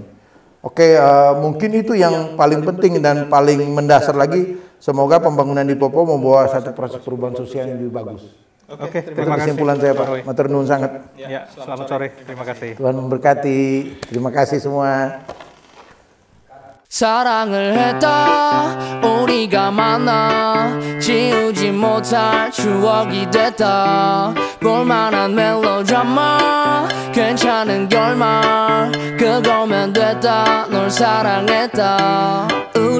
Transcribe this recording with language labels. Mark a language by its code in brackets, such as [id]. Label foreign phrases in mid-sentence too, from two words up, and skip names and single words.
[id] Oke, mungkin itu yang paling penting dan paling mendasar lagi. Semoga pembangunan di Papua membawa satu proses perubahan sosial yang lebih bagus. Oke, terima kasih. Kesimpulan saya, Pak. [jv] Matur nuwun [id] sangat. Ya, selamat sore. Terima kasih. Tuhan memberkati. Terima kasih semua. [ko] 사랑을 했다 우리가 만나 지우지 못할 추억이 됐다 볼만한 멜로드라마 괜찮은 결말 그거면 됐다 널 사랑했다